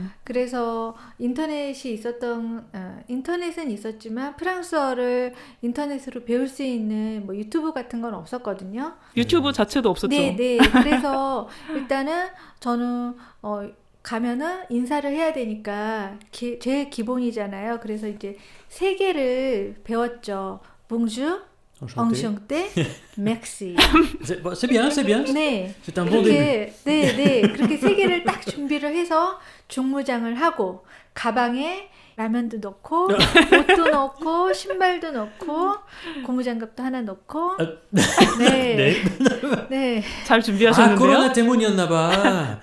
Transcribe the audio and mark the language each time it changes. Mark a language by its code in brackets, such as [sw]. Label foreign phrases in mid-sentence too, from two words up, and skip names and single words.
[ko] 그래서 인터넷은 있었지만 프랑스어를 인터넷으로 배울 수 있는 뭐 유튜브 같은 건 없었거든요. 유튜브 자체도 없었죠. 네, 네. 그래서 일단은 저는 가면은 인사를 해야 되니까 제일 기본이잖아요. 그래서 이제 세 개를 배웠죠. [fr] 봉주, enchanté, merci. C'est bien, c'est bien. [ko] 네. [fr] C'est un bon début. [ko] 네, 네. 그렇게 세 개를 딱 준비를 해서 중무장을 하고 가방에 라면도 넣고 옷도 넣고 신발도 넣고 고무장갑도 하나 넣고 네. 네. 잘 아, 준비하셨는데요. 코로나 때문이었나봐.